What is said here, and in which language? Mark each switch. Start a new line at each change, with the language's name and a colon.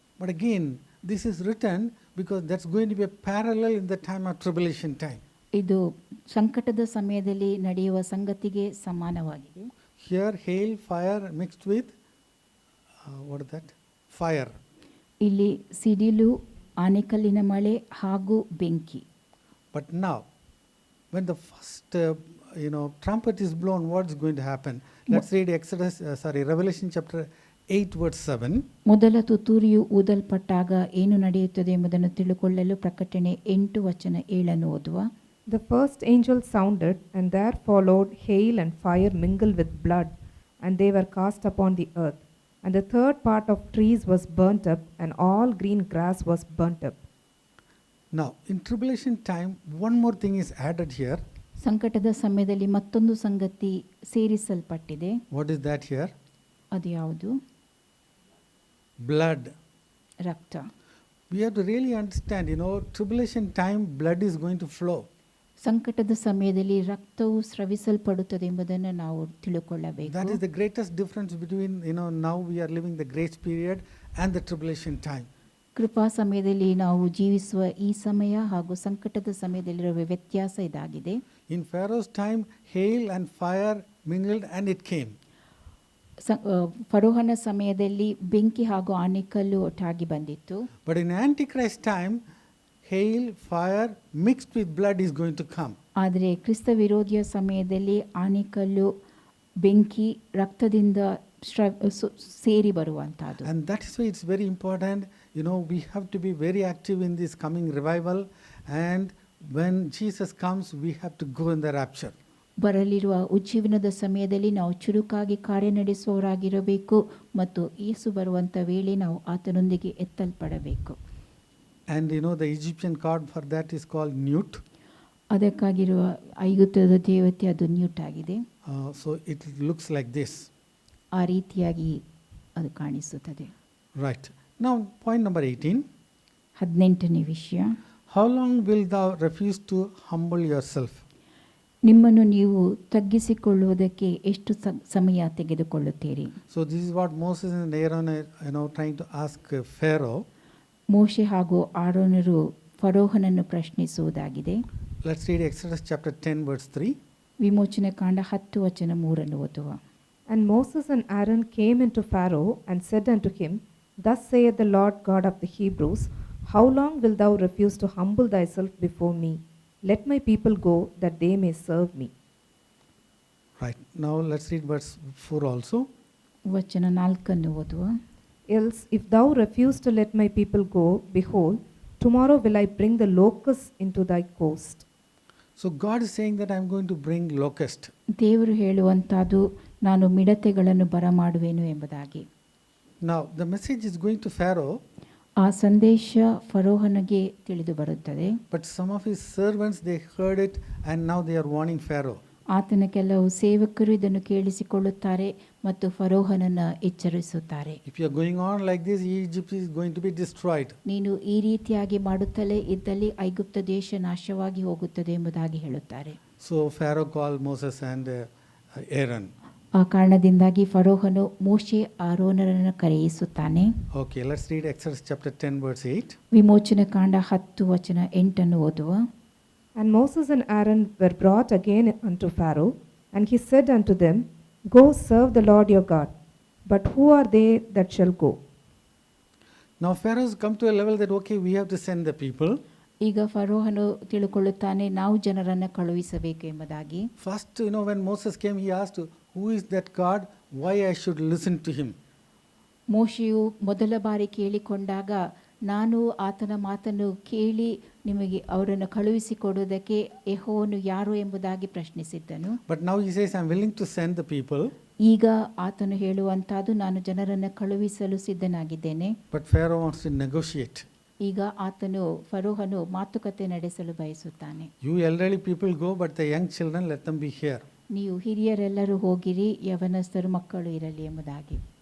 English: But again, this is written because that's going to be a parallel in the time of tribulation time.
Kannada: ಇದು ಸಂಕಟದ ಸಮಯದಲ್ಲಿ ನಡೆಯುವ ಸಂಗತಿಗೆ ಸಮಾನವಾಗಿದೆ.
English: Here, hail, fire mixed with what is that? Fire.
Kannada: ಇಲ್ಲಿ ಸಿಡಿಲು, ಆನೆಕಲ್ಲಿನ ಮಳೆ ಹಾಗೂ ಬೆಂಕಿ.
English: But now, when the first trumpet is blown, what's going to happen? Let's read Revelation chapter 8 verse 7.
Kannada: ಮೊದಲ ತುತ್ತೂರಿಯು ಊದಲ್ಪಟ್ಟಾಗ ಏನು ನಡೆಯುತ್ತದೆ ಎಂಬುದನ್ನು ತಿಳುಕೊಳ್ಳಲು ಪ್ರಕಟಣೆ 8:7 ಓದುವ.
English: The first angel sounded, and there followed hail and fire mingled with blood, and they were cast upon the earth. And the third part of trees was burnt up, and all green grass was burnt up. Now, in tribulation time, one more thing is added here.
Kannada: ಸಂಕಟದ ಸಮಯದಲ್ಲಿ ಮತ್ತೊಂದು ಸಂಗತಿ ಸೇರಿಸಲ್ಪಟ್ಟಿದೆ.
English: What is that here?
Kannada: ಅದು ಯಾವುದು?
English: Blood.
Kannada: ರಕ್ತ.
English: We have to really understand, tribulation time, blood is going to flow.
Kannada: ಸಂಕಟದ ಸಮಯದಲ್ಲಿ ರಕ್ತವು ಸ್ರವಿಸಲ್ಪಡುತ್ತದೆ ಎಂಬುದನ್ನು ನಾವು ತಿಳುಕೊಳ್ಳಬೇಕು.
English: That is the greatest difference between, now we are living the grace period and the tribulation time.
Kannada: ಕೃಪಾ ಸಮಯದಲ್ಲಿ ನಾವು ಜೀವಿಸುವ ಈ ಸಮಯ ಹಾಗೂ ಸಂಕಟದ ಸಮಯದಲ್ಲಿರುವ ವ್ಯತ್ಯಾಸ ಇದಾಗಿದೆ.
English: In Pharaoh's time, hail and fire mingled and it came.
Kannada: ಫರೋಹನ ಸಮಯದಲ್ಲಿ ಬೆಂಕಿ ಹಾಗೂ ಆನೆಕಲ್ಲು ಒಟ್ಟಾಗಿ ಬಂದಿತ್ತು.
English: But in Antichrist time, hail, fire mixed with blood is going to come.
Kannada: ಆದರೆ ಕ್ರಿಸ್ತ ವಿರೋಧಿಯ ಸಮಯದಲ್ಲಿ ಆನೆಕಲ್ಲು, ಬೆಂಕಿ ರಕ್ತದಿಂದ ಸೇರಿ ಬರುವಂತಹದ್ದು.
English: And that is why it's very important, we have to be very active in this coming revival, and when Jesus comes, we have to go in the rapture.
Kannada: ಬರಲಿರುವ ಉಜ್ಜೀವನದ ಸಮಯದಲ್ಲಿ ನಾವು ಚುರುಕಾಗಿ ಕಾರ್ಯನಡೆಸುವವರಾಗಿರಬೇಕು ಮತ್ತು ಯೇಸು ಬರುವಂಥ ವೇಳೆ ನಾವು ಆತನೊಂದಿಗೆ ಎತ್ತಲ್ಪಡಬೇಕು.
English: And the Egyptian god for that is called Nut.
Kannada: ಅದಕ್ಕಾಗಿರುವ ಐಗುಪ್ತದ ದೇವತೆ ಅದು ನ್ಯೂಟ್ ಆಗಿದೆ.
English: So it looks like this.
Kannada: ಆ ರೀತಿಯಾಗಿ ಅದು ಕಾಣಿಸುತ್ತದೆ.
English: Right. Now point number 18.
Kannada: 18ನೇ ವಿಷಯ.
English: How long will thou refuse to humble yourself?
Kannada: ನಿಮ್ಮನ್ನು ನೀವು ತಗ್ಗಿಸಿಕೊಳ್ಳುವುದಕ್ಕೆ ಎಷ್ಟು ಸಮಯ ತೆಗೆದುಕೊಳ್ಳುತ್ತೀರಿ?
English: So this is what Moses and Aaron are trying to ask Pharaoh.
Kannada: ಮೋಶೆ ಹಾಗೂ ಆರೋನರು ಫರೋಹನನ್ನು ಪ್ರಶ್ನಿಸುವುದಾಗಿದೆ.
English: Let's read Exodus chapter 10 verse 3.
Kannada: ವಿಮೋಚನ ಕಾಂಡ 10:3 ಓದುವ.
English: And Moses and Aaron came into Pharaoh and said unto him, Thus saith the Lord God of the Hebrews, How long wilt thou refuse to humble thyself before me? Let my people go, that they may serve me. Right. Now let's read verse 4 also.
Kannada: ವಚನ 4 ಓದುವ.
English: Else, if thou refuse to let my people go, behold, tomorrow will I bring the locusts into thy coast. So God is saying that I am going to bring locust.
Kannada: ದೇವರು ಹೇಳುವಂತದ್ದು ನಾನು ಮಿಡತೆಗಳನ್ನು ಬರಮಾಡುವೆನು ಎಂಬುದಾಗಿ.
English: Now the message is going to Pharaoh.
Kannada: ಆ ಸಂದೇಶ ಫರೋಹನಿಗೆ ತಿಳಿದು ಬರುತ್ತದೆ.
English: But some of his servants, they heard it and now they are warning Pharaoh.
Kannada: ಆತನ ಕೆಲವು ಸೇವಕರು ಇದನ್ನು ಕೇಳಿಸಿಕೊಳ್ಳುತ್ತಾರೆ ಮತ್ತು ಫರೋಹನನ್ನು ಎಚ್ಚರಿಸುತ್ತಾರೆ.
English: If you are going on like this, Egypt is going to be destroyed.
Kannada: ನೀನು ಈ ರೀತಿಯಾಗಿ ಮಾಡುತ್ತಲೇ ಇದ್ದಲ್ಲಿ ಐಗುಪ್ತ ದೇಶ ನಾಶವಾಗಿ ಹೋಗುತ್ತದೆ ಎಂಬುದಾಗಿ ಹೇಳುತ್ತಾರೆ.
English: So Pharaoh called Moses and Aaron.
Kannada: ಆ ಕಾರಣದಿಂದಾಗಿ ಫರೋಹನು ಮೋಶೆ ಆರೋನರನ್ನು ಕರೆಯಿಸುತ್ತಾನೆ.
English: Okay, let's read Exodus chapter 10, verse 8.
Kannada: ವಿಮೋಚನ ಕಾಂಡ 10 ವಚನ 8 ಓದುವ.
English: And Moses and Aaron were brought again unto Pharaoh, and he said unto them, Go serve the Lord your God. But who are they that shall go? Now Pharaoh's come to a level that, okay, we have to send the people.
Kannada: ಈಗ ಫರೋಹನು ತಿಳುಕೊಳ್ಳುತ್ತಾನೆ, ನಾವು ಜನರನ್ನು ಕಳುಹಿಸಬೇಕು ಎಂಬುದಾಗಿ.
English: First, when Moses came, he asked, who is that God? Why I should listen to him?
Kannada: ಮೋಶೆಯು ಮೊದಲ ಬಾರಿ ಕೇಳಿಕೊಂಡಾಗ, ನಾನು ಆತನ ಮಾತನ್ನು ಕೇಳಿ ನಿಮಗೆ ಅವರನ್ನು ಕಳುಹಿಸಿಕೊಡುವುದಕ್ಕೆ ಯೆಹೋವನು ಯಾರು ಎಂಬುದಾಗಿ ಪ್ರಶ್ನಿಸಿದ್ದನು.
English: But now he says, I'm willing to send the people.
Kannada: ಈಗ ಆತನು ಹೇಳುವಂತಹದ್ದು, ನಾನು ಜನರನ್ನು ಕಳುಹಿಸಲು ಸಿದ್ಧನಾಗಿದ್ದೇನೆ.
English: But Pharaoh wants to negotiate.
Kannada: ಈಗ ಫರೋಹನು ಮಾತುಕತೆ ನಡೆಸಲು ಬಯಸುತ್ತಾನೆ.
English: You elderly people go, but the young children, let them be here.
Kannada: ನೀವು ಹಿರಿಯರೆಲ್ಲರೂ ಹೋಗಿರಿ, ಯವನಸ್ಥರು ಮಕ್ಕಳು ಇರಲಿ ಎಂಬುದಾಗಿ.